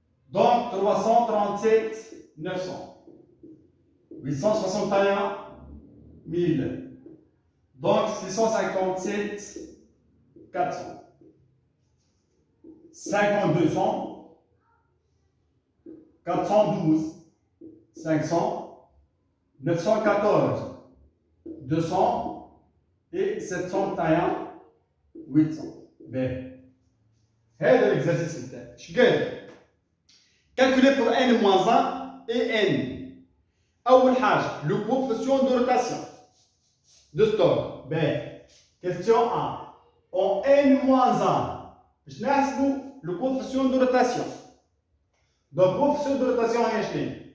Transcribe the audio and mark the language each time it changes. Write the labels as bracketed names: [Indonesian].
[French] donc 337,900 861,000 donc 657,400 5200 412 500 914 200 et 701 800. [Arabic] Ben, هذا l'exercice نتاعي. اش قال؟ [French] Calculer pour N-1 et N. [Arabic] أول حاجة [French] le coefficient de rotation de stock. Ben, question 1. En N-1 [Arabic] باش نحسبوا [French] le coefficient de rotation. Donc coefficient de rotation [Arabic] هي شنو؟